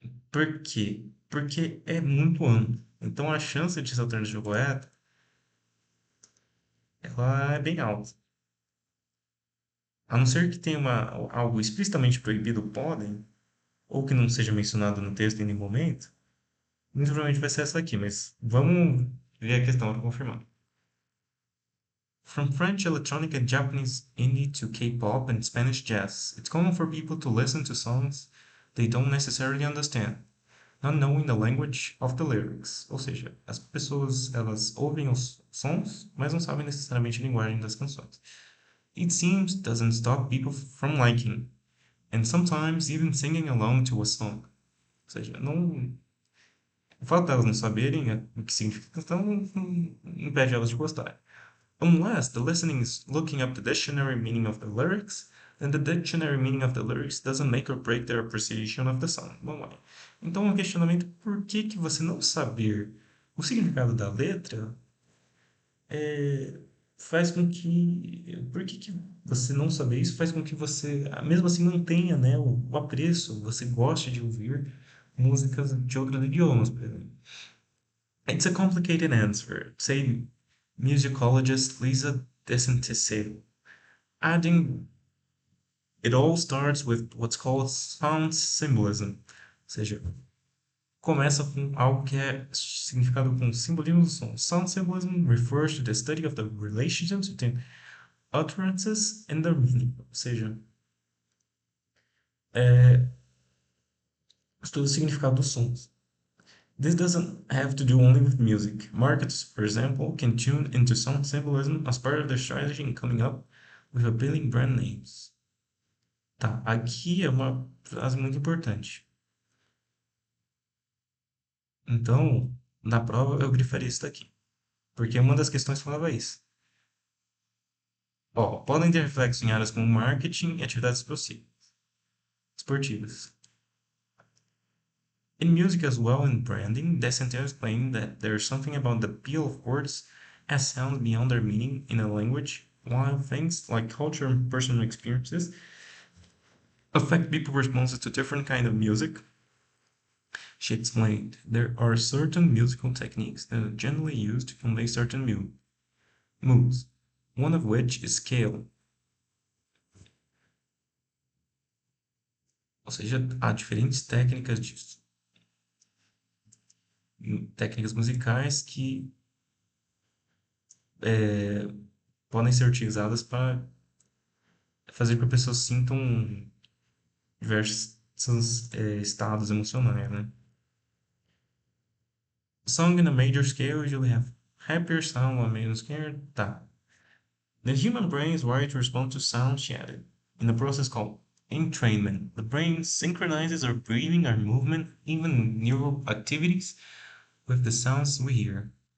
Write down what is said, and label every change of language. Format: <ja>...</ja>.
<pt>Por quê? Porque é muito amplo. Então a chance de ser alternativa correta, ela é bem alta. A não ser que tenha algo explicitamente proibido, podem, ou que não seja mencionado no texto em nenhum momento, muito provavelmente vai ser essa aqui, mas vamos ver a questão para confirmar.</pt> <en>From French electronic and Japanese indie to K-pop and Spanish jazz, it's common for people to listen to songs they don't necessarily understand. not knowing the language of the lyrics.</en> <pt>Ou seja, as pessoas elas ouvem os sons, mas não sabem necessariamente a linguagem das canções.</pt> <en>It seems doesn't stop people from liking, and sometimes even singing along to a song.</en> <pt>Ou seja, não, o fato delas não saberem o que significa a canção não impede elas de gostar.</pt> <en>Unless the listening is looking up the dictionary meaning of the lyrics, then the dictionary meaning of the lyrics doesn't make or break their appreciation of the song.</en> <pt>Vamos lá. Então, um questionamento: por que que você não saber o significado da letra faz com que. Por que que você não saber isso faz com que você, mesmo assim, não tenha, né, o apreço, você goste de ouvir músicas de outros idiomas, por exemplo.</pt> <en>It's a complicated answer, say musicologist Lisa DeSantis, adding it all starts with what's called sound symbolism,</en> <pt>ou seja, começa com algo que é significado com simbolismo do som.</pt> <en>Sound symbolism refers to the study of the relationships between utterances and their meaning,</en> <pt>ou seja, estuda o significado dos sons.</pt> <en>This doesn't have to do only with music. Marketers, for example, can tune into sound symbolism as part of their strategy in coming up with appealing brand names.</en> <pt>Tá, aqui é uma frase muito importante. Então, na prova eu grifaria isso daqui, porque uma das questões falava isso. Ó, podem ter reflexos em áreas como marketing e atividades esportivas.</pt> <en>In music as well in branding, Descentile explained that there's something about the appeal of words as sounds beyond their meaning in a language, while things like culture and personal experiences affect people's responses to different kind of music. She explained, there are certain musical techniques that are generally used to convey certain moods, one of which is scale.</en> <pt>Ou seja, há diferentes técnicas musicais que podem ser utilizadas para fazer com que a pessoa sinta diversos estados emocionais, né?</pt> <en>Song in a major scale usually have happier sound on a minor scale.</en> <pt>Tá.</pt> <en>The human brain is wired to respond to sound, she added, in a process called entrainment. The brain synchronizes our breathing, our movement, even neural activities with the sounds we hear.</en>